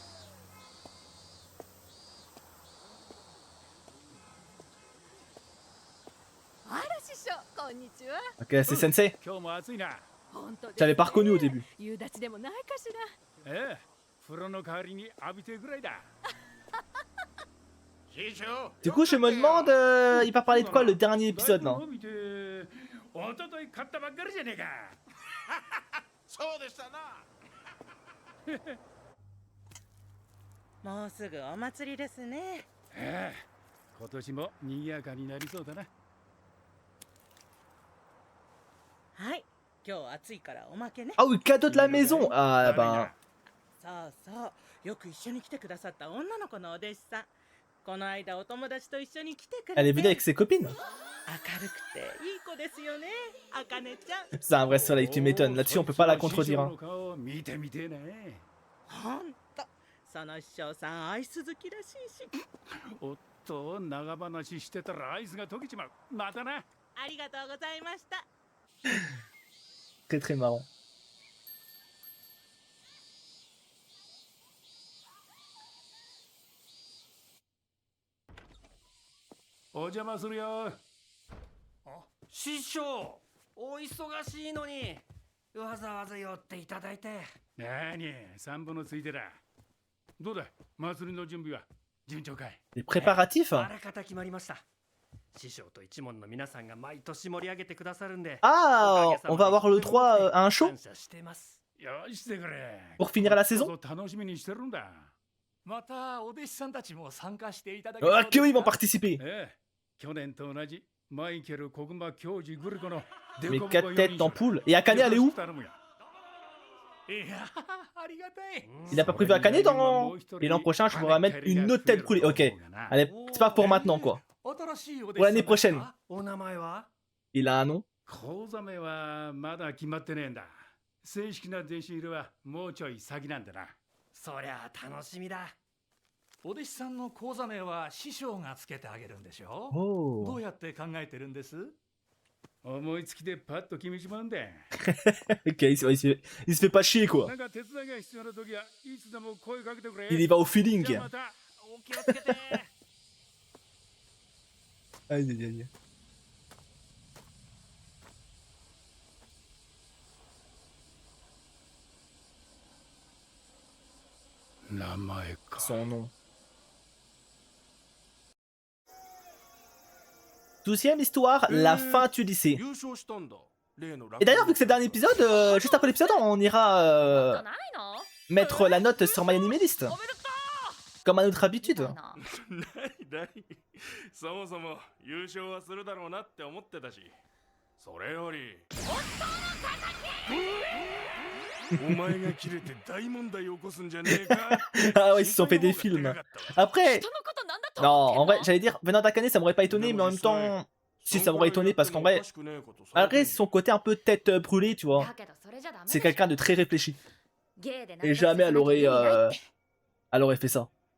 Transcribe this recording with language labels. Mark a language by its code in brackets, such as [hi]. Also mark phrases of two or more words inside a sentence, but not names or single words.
[fr] Ok, c'est Sensei. J'avais pas reconnu au début. Du coup, je me demande, il va parler de quoi le dernier épisode là? [ja] もうすぐお祭りですね。今年も賑やかになりそうだな。はい、今日暑いからおまけね。 [fr] Ah oui, cadeau de la maison. Ah ben, [ja] そうそう、よく一緒に来てくださった女の子のお弟子さん。この間お友達と一緒に来てくれて。 [fr] elle est venue avec ses copines. [ja] 明るくていい子ですよね、あかねちゃん。 [fr] C'est un vrai soleil, tu m'étonnes. Là-dessus, on peut pas la contredire. Hein. [ja] 見てみてえね。ほんと、その師匠さんアイス好きらしいし。おっと、長話してたらアイスが溶けちまう。またな。ありがとうございました。 [fr] Très très marrant. [ja] お邪魔するよ。師匠、お忙しいのにわざわざ寄っていただいて。なに、散歩のついでだ。どうだ、祭りの準備は順調かい？ [fr] Les préparatifs. [ja] あらかた決まりました。師匠と一門の皆さんが毎年盛り上げてくださるんで。 [fr] Ah, on va avoir le 3 à un show [ja] 感謝してます。よしてくれ。 [fr] pour finir la saison. [ja] 楽しみにしてるんだ。またお弟子さんたちも参加していただけ [fr] Ok, oui, ils vont participer. [ja] ええ、去年と同じマイケル、小熊、教授、グルコの [fr] Mais 4 têtes en poule. Et Akane, elle est où? [ja] いやありがたい。 [fr] Il a pas prévu Akane dans... Et l'an prochain, je vous ramène une autre tête brûlée. Ok, allez, c'est pas pour maintenant, quoi. [ja] 新しいお弟子 [fr] Pour l'année [ja] さん [fr] prochaine. [ja] お名前は？ [fr] Il a un nom. [ja] 講座名はまだ決まってねえんだ。正式な弟子入りはもうちょい先なんだな。そりゃあ楽しみだ。お弟子さんの講座名は師匠がつけてあげるんでしょ。 Oh. どうやって考えてるんです？思いつきでパッと決めちまうんだ。 [fr] Ok, il se fait pas chier, quoi. [ja] なんか手伝いが必要な時はいつでも声かけてくれ。 [fr] Il y va au feeling. [ja] じゃあまたお気をつけて。 [fr] Aïe, aïe, aïe. Son nom. 12e histoire, la fin du lycée. [ja] 優勝したんだ。例の [fr] Et d'ailleurs, vu que c'est le dernier épisode, juste après l'épisode, on ira mettre la note sur My Anime List. Comme à notre habitude. [ja] ないそもそも優勝はするだろうなって思ってたし、それよりお前が切れて大問題を起こすんじゃねえか。 [fr] Ah ouais, ils se sont fait des films. Après, non, en vrai, j'allais dire, venant d'Akane, ça m'aurait pas étonné, mais en même temps, si ça m'aurait étonné, parce qu'en vrai, malgré son côté un peu tête brûlée, tu vois, c'est quelqu'un de très réfléchi. Et jamais elle aurait fait ça.